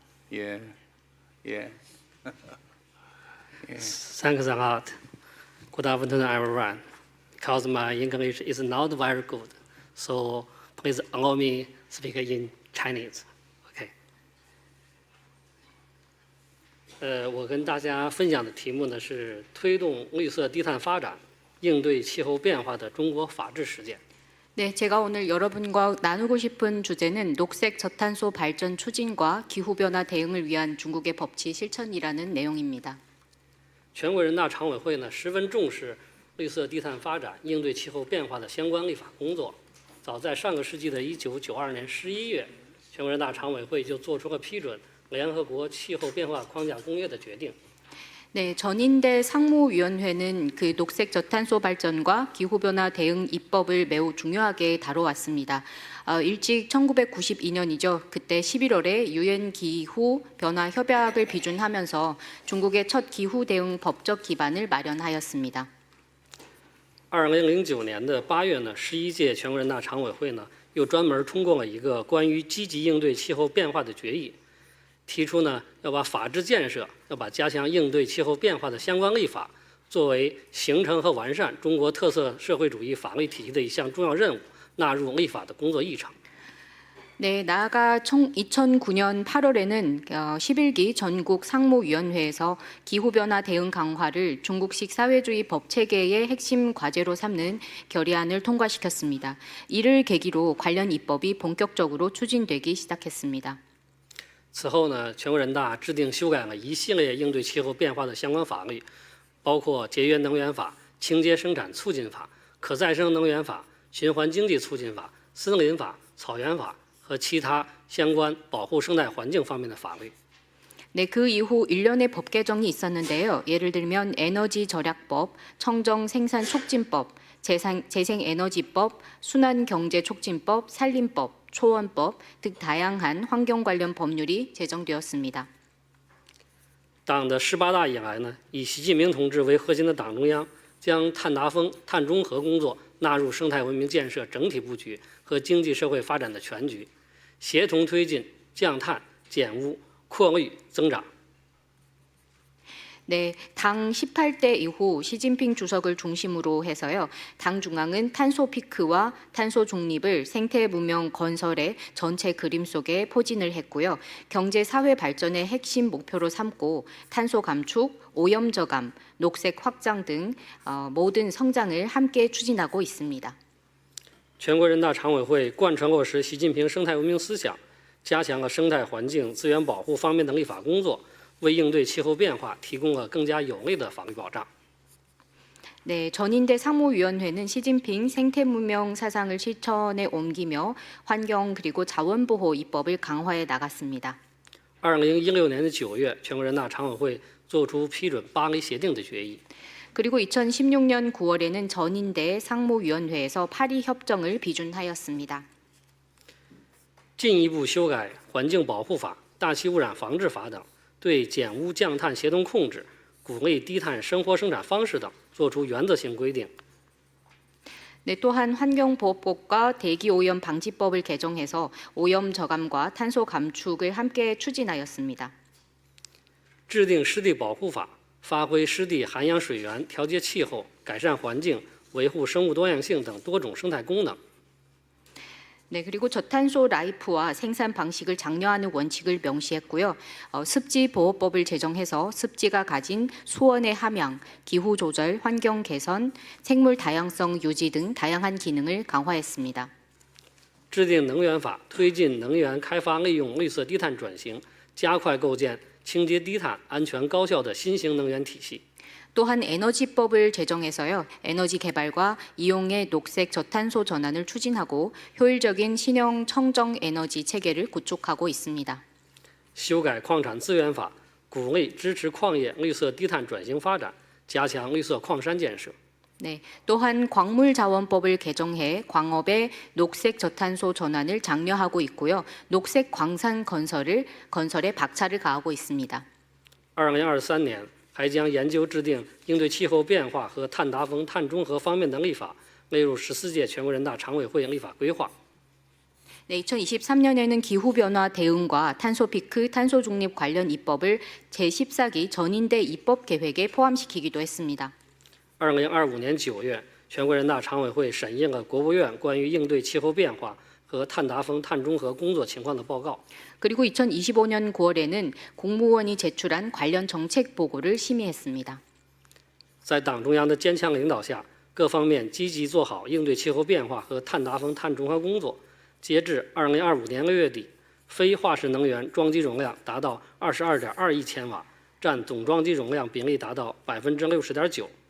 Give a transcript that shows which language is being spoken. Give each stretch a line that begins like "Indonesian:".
English: Yeah. Thanks a lot. Good afternoon, everyone. Because my English is not very good, so please allow me speak in Chinese. Okay.
Chinese: 我跟大家分享的题目呢是推动绿色低碳发展，应对气候变化的中国法治实践。
Korean: 네, 제가 오늘 여러분과 나누고 싶은 주제는 녹색 저탄소 발전 추진과 기후변화 대응을 위한 중국의 법치 실천이라는 내용입니다.
Chinese: 全国人大常委会呢十分重视绿色低碳发展、应对气候变化的相关立法工作。早在上个世纪的1992年11月，全国人大常委会就做出了批准联合国气候变化框架公约的决定。
Korean: 네, 전인대 상무위원회는 그 녹색 저탄소 발전과 기후변화 대응 입법을 매우 중요하게 다뤄왔습니다. 일찍 1992년이죠. 그때 11월에 유엔 기후 변화 협약을 비준하면서 중국의 첫 기후 대응 법적 기반을 마련하였습니다.
Chinese: 2009年的8月呢，11届全国人大常委会呢又专门通过了一个关于积极应对气候变化的决议。提出呢，要把法治建设，要把加强应对气候变化的相关立法，作为形成和完善中国特色社会主义法律体系的一项重要任务，纳入立法的工作议程。
Korean: 네, 나아가 2009년 8월에는 11기 전국 상무위원회에서 기후변화 대응 강화를 중국식 사회주의 법 체계의 핵심 과제로 삼는 결의안을 통과시켰습니다. 이를 계기로 관련 입법이 본격적으로 추진되기 시작했습니다.
Chinese: 此后呢，全国人大制定修改了一系列应对气候变化的相关法律，包括节约能源法、清洁生产促进法、可再生能源法、循环经济促进法、森林法、草原法和其他相关保护生态环境方面的法律。
Korean: 네, 그 이후 일련의 법 개정이 있었는데요. 예를 들면 에너지 절약법, 청정 생산 촉진법, 재생에너지법, 순환경제촉진법, 산림법, 초원법 등 다양한 환경 관련 법률이 제정되었습니다.
Chinese: 党的18大以来呢，以习近平同志为核心的党中央将碳达峰、碳中和工作纳入生态文明建设整体布局和经济社会发展的全局，协同推进降碳、减污、扩绿增长。
Korean: 네, 당 18대 이후 시진핑 주석을 중심으로 해서요. 당 중앙은 탄소 피크와 탄소 중립을 생태 문명 건설의 전체 그림 속에 포진을 했고요. 경제 사회 발전의 핵심 목표로 삼고 탄소 감축, 오염 저감, 녹색 확장 등 모든 성장을 함께 추진하고 있습니다.
Chinese: 全国人大常委会贯彻落实习近平生态文明思想，加强了生态环境资源保护方面的立法工作。为应对气候变化提供了更加有力的法律保障。
Korean: 네, 전인대 상무위원회는 시진핑 생태문명 사상을 실천에 옮기며 환경 그리고 자원보호 입법을 강화해 나갔습니다.
Chinese: 2016年的9月，全国人大常委会作出批准巴黎协定的决议。
Korean: 그리고 2016년 9월에는 전인대 상무위원회에서 파리 협정을 비준하였습니다.
Chinese: 进一步修改环境保护法、大气污染防治法等。对减污降碳协同控制、鼓励低碳生活生产方式等作出原则性规定。
Korean: 네, 또한 환경보호법과 대기오염 방지법을 개정해서 오염 저감과 탄소 감축을 함께 추진하였습니다.
Chinese: 制定湿地保护法，发挥湿地涵养水源、调节气候、改善环境、维护生物多样性等多种生态功能。
Korean: 네, 그리고 저탄소 라이프와 생산 방식을 장려하는 원칙을 명시했고요. 습지보호법을 제정해서 습지가 가진 수원의 함양, 기후 조절, 환경 개선, 생물 다양성 유지 등 다양한 기능을 강화했습니다.
Chinese: 制定能源法，推进能源开发利用绿色低碳转型，加快构建清洁低碳、安全高效的新型能源体系。
Korean: 또한 에너지법을 제정해서요. 에너지 개발과 이용의 녹색 저탄소 전환을 추진하고 효율적인 신형 청정 에너지 체계를 구축하고 있습니다.
Chinese: 修改矿产资源法，鼓励支持矿业绿色低碳转型发展，加强绿色矿山建设。
Korean: 네, 또한 광물자원법을 개정해 광업의 녹색 저탄소 전환을 장려하고 있고요. 녹색 광산 건설에 박차를 가하고 있습니다.
Chinese: 2023年。还将研究制定应对气候变化和碳达峰、碳中和方面的立法，列入14届全国人大常委会立法规划。
Korean: 네, 2023년에는 기후변화 대응과 탄소피크, 탄소중립 관련 입법을 제14기 전인대 입법 계획에 포함시키기도 했습니다.
Chinese: 2025年9月，全国人大常委会审议了国务院关于应对气候变化和碳达峰、碳中和工作情况的报告。
Korean: 그리고 2025년 9월에는 공무원이 제출한 관련 정책 보고를 심의했습니다.
Chinese: 在党中央的坚强领导下，各方面积极做好应对气候变化和碳达峰、碳中和工作。截至2025年6月底，非化石能源装机容量达到22.2亿千瓦，占总装机容量比例达到60.9%。